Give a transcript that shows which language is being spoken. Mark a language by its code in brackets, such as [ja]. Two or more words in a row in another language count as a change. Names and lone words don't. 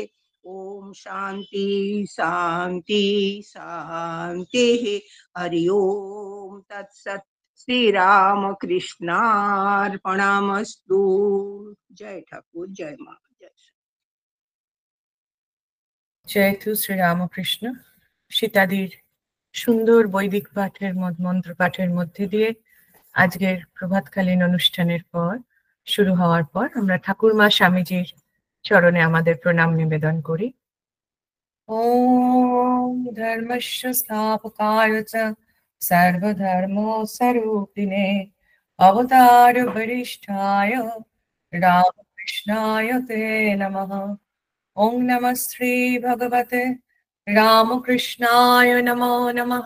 [sa] ओम शांति शांति शांतिः। हरि ओम तत्सत्। श्री राम कृष्णार्पणमस्तु। [bn] জয় ঠাকুর জয় মা জয় তু শ্রী রামকৃষ্ণ। সীতাদির সুন্দর বৈদিক পাঠের মন্ত্র পাঠের মধ্যে দিয়ে আজকের প্রভাতকালীন অনুষ্ঠানের পর শুরু হওয়ার পর আমরা ঠাকুরমা স্বামীজির চরণে আমাদের প্রণাম নিবেদন করি। [sa] ওম ধর্মস্য স্থাপকায় চ सर्वधर्मस्वरूपिणे अवतार वरिष्ठाय रामकृष्णाय ते नमः। ओं नमः श्री भगवते रामकृष्णाय नमो नमः।